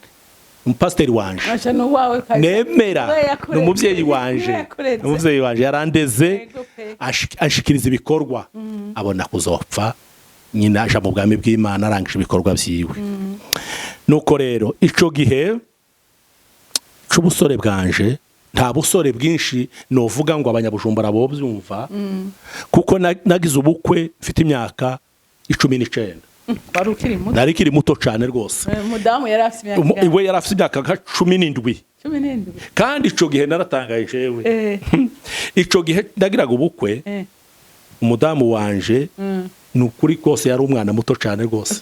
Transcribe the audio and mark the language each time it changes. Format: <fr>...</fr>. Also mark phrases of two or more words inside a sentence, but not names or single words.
<rn>Umupasiteri wanje nemera n'umuvyeyi wanje yarandeze ashikiriza ibikorwa, abona kuzopfa nyina aja mu bwami bw'Imana arangije ibikorwa byiwe. Nuko rero ico gihe c'ubusore bwanje, nta busore bwinshi novuga ngo abanyabujumbura bo byumva, kuko nagize ubukwe mfite imyaka 19. Nari kiri muto cyane rwose. Mudamu yari afite imyaka iwe yari afite imyaka 17. Kandi ico gihe naratangaye jewe. Ico gihe ndagiraga ubukwe, umudamu wanje nukuri kose yari umwana muto cyane rwose.</rn>